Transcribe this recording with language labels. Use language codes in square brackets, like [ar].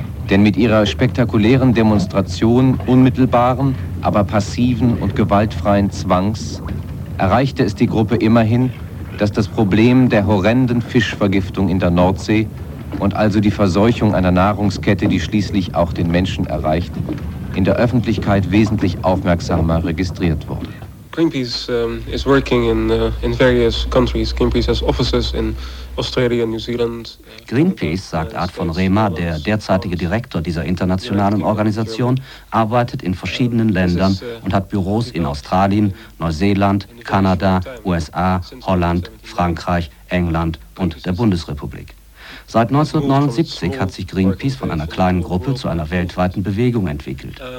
[de] Denn mit ihrer spektakulären Demonstration unmittelbaren, aber passiven und gewaltfreien Zwangs erreichte es die Gruppe immerhin, dass das Problem der horrenden Fischvergiftung in der Nordsee und also die Verseuchung einer Nahrungskette, die schließlich auch den Menschen erreicht, in der Öffentlichkeit wesentlich aufmerksamer registriert wurde. [en] Greenpeace is working in various countries. Greenpeace has offices in Australia, New Zealand. [de] Greenpeace, sagt Art von Rehmer, der derzeitige Direktor dieser internationalen Organisation, arbeitet in verschiedenen Ländern und hat Büros in Australien, Neuseeland, Kanada, USA, Holland, Frankreich, England und der Bundesrepublik. Seit 1979 hat sich Greenpeace von einer kleinen Gruppe zu einer weltweiten Bewegung entwickelt.